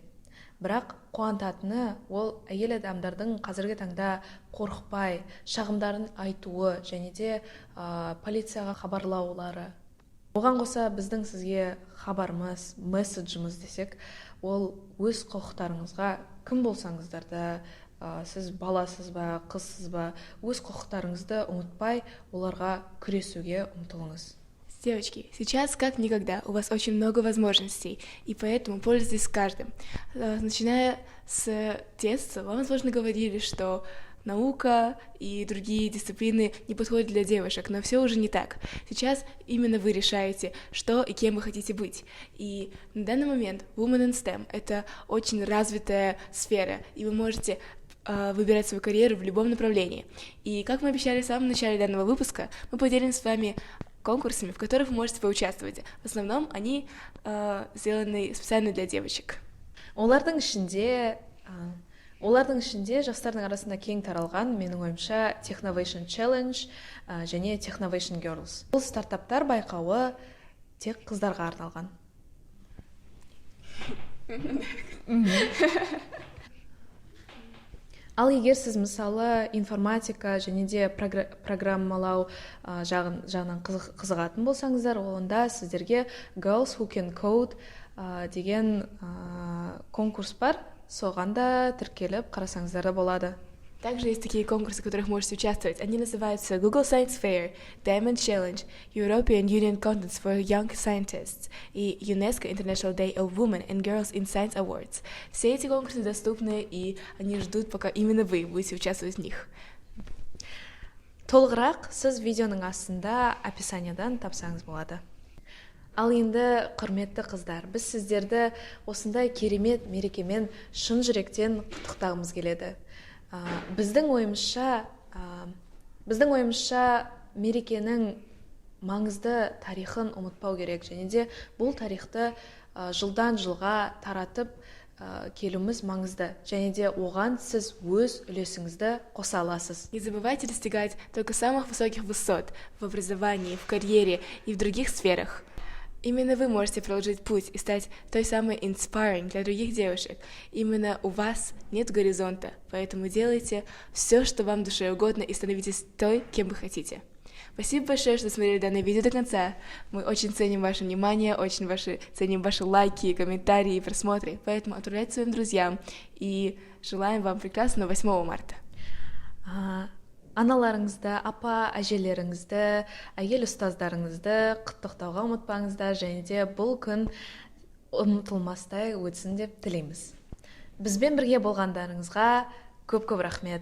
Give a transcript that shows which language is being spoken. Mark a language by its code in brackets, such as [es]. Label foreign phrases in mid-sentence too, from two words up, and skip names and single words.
[kk] Бірақ қуантатыны ол әйел адамдардың қазіргі таңда қорықпай, шағымдарын айтуы және де полицияға хабарлаулары. Оған қоса біздің сізге хабарымыз, месседжіміз десек, ол өз құқықтарыңызға кім болсаңыздар да, сіз баласыз ба, қызсыз ба, өз құқықтарыңызды ұмытпай, оларға күресуге ұмтылыңыз. [ru] Девочки, сейчас как никогда у вас очень много возможностей, и поэтому пользуйтесь каждым. Начиная с детства, вам, возможно, говорили, что наука и другие дисциплины не подходят для девушек, но все уже не так. Сейчас именно вы решаете, что и кем вы хотите быть. И на данный момент [en] Women in STEM — [ru] это очень развитая сфера, и вы можете выбирать свою карьеру в любом направлении. И как мы обещали в самом начале данного выпуска, мы поделимся с вами конкурсами, в которых вы можете поучаствовать. В основном они сделаны специально для девочек. [kk] Олардың ішінде жастардың арасында кең таралған, менің ойымша, Technovation Challenge және Technovation Girls. Бұл стартаптар байқауы тек қыздарға арналған. Ал егер сіз мысалы информатика және де программалау жағынан қызығатын болсаңыздар, онда сіздерге Girls Who Can Code деген конкурс бар. соған да тіркеліп қарасаңыздар да болады. [ru] Также есть такие конкурсы, в которых можете участвовать. Они называются Google Science Fair, Diamond Challenge, European Union Contest for Young Scientists и UNESCO International Day of Women and Girls in Science Awards. Все эти конкурсы доступны, и они ждут, пока именно вы будете участвовать в них. [kk] Толығырақ сіз видеоның астында описаниядан тапсаңыз болады. Ал енді құрметті қыздар, біз сіздерді осындай керемет мерекемен шын жүректен құттықтағымыз келеді. Біздің ойымызша мерекенің маңызды тарихын ұмытпау керек, және де бұл тарихты жылдан жылға таратып келуіміз маңызды, және де оған сіз өз үлесіңізді қоса аласыз. [ru] Не забывайте достигать только самых высоких высот в образовании, в карьере и в других сферах. Именно вы можете продолжить путь и стать той самой inspiring для других девушек. Именно у вас нет горизонта, поэтому делайте все, что вам душе угодно, и становитесь той, кем вы хотите. Спасибо большое, что смотрели данное видео до конца. Мы очень ценим ваше внимание, ценим ваши лайки, комментарии и просмотры, поэтому отправляйте своим друзьям и желаем вам прекрасного 8 марта. [kk] Аналарыңызды, апа, әжелеріңізді, әйел ұстаздарыңызды құттықтауға ұмытпаңыздар, және де бұл күн ұмытылмастай өтсін деп тілейміз. Бізбен бірге болғандарыңызға көп-көп рахмет.